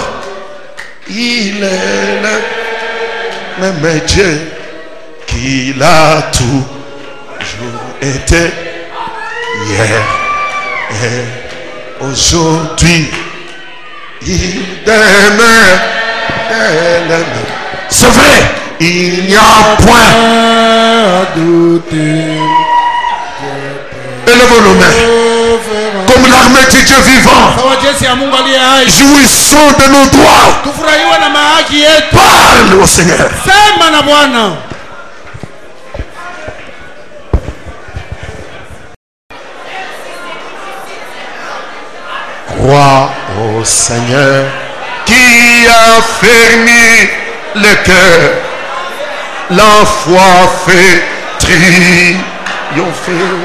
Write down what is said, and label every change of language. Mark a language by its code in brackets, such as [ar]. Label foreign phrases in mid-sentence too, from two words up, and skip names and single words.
[fr] Il est le même Dieu qu'il a toujours été hier et aujourd'hui. Il demeure. C'est vrai, il n'y a point À douter. Élevons nos mains comme l'armée du Dieu vivant. [sw] Sawa jeshi ya Mungu aliye hai. [fr] Jouissons de nos droits. [sw] Tufurahiwe na mahaki yetu. [fr] Parle au Seigneur. [sw] Sema na Bwana. [fr] Crois au Seigneur qui a fermé le cœur. La foi fait triompher.